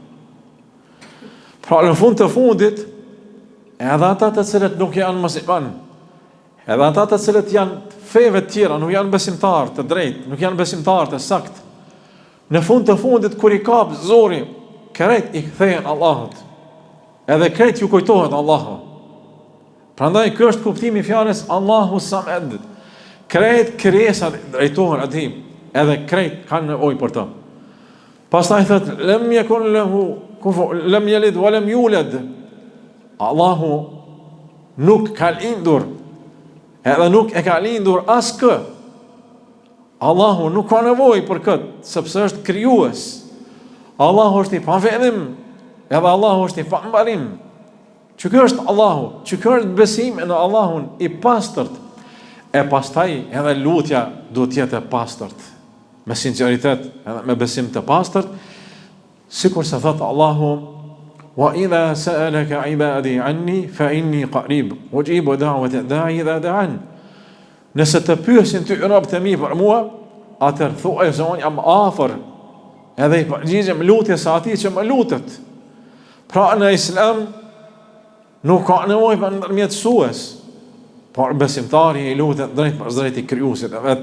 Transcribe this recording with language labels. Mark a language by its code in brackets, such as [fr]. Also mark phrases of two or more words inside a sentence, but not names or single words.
[sq] Pra në fund të fundit, edhe ata të cilët nuk janë musliman, edhe ata të cilët janë feve të tjera, nuk janë besimtarë të drejtë, nuk janë besimtarë të saktë, në fund të fundit kur i kap zori, krejt i kthehen Allahut. Edhe krejt ju kujtohet Allahu. Prandaj ky është kuptimi i fjalës Allahu Samed. Krejt krijesat drejtohen atij, edhe krejt kanë nevojë për të. Pastaj thot [ar] لم يكن له كفوا لم يلد ولم يولد. [sq] Allahu nuk ka lindur, edhe nuk e ka lindur askë. Allahu nuk ka nevojë për këtë, sepse është krijues. Allahu është i pavetëm, edhe Allahu është i pambarim. Që kjo është Allahu, që kjo është besim në Allahun i pastërt, e pastaj edhe lutja duhet jetë e pastërt, me sinceritet, edhe me besim të pastërt, sikur se thot Allahu, [ar] وإذا سألك عبادي عني فإني قريب أجيب دعوة الداع إذا دعان. [sq] Nëse të pyesin ty robët e mi për mua, atëherë thuaj se unë jam afër, edhe i përgjigjem lutjes së atij që më lutet. Pra në Islam nuk ka nevojë për ndërmjetësues, por besimtari i lutet drejt për drejt i krijuesit e vet.